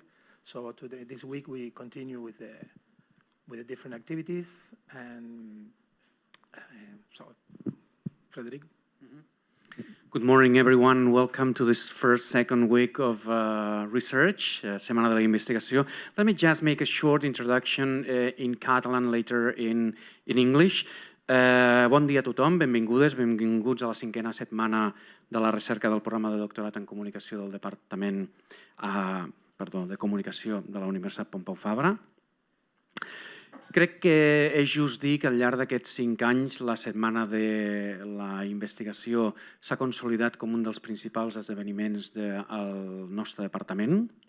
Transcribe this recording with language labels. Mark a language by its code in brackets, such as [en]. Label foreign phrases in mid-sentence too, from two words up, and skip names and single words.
[en] So this week we continue with the different activities, and so, Frederic. Good morning, everyone. Welcome to this second week of research, [ca] Setmana de la Investigació. [en] Let me just make a short introduction in Catalan, later in English. [ca] Bon dia a tothom, benvingudes, benvinguts a la 5a setmana de la recerca del programa de doctorat en Comunicació del Departament de Comunicació de la Universitat Pompeu Fabra. Crec que és just dir que al llarg d'aquests 5 anys la Setmana de la Investigació s'ha consolidat com un dels principals esdeveniments del nostre departament.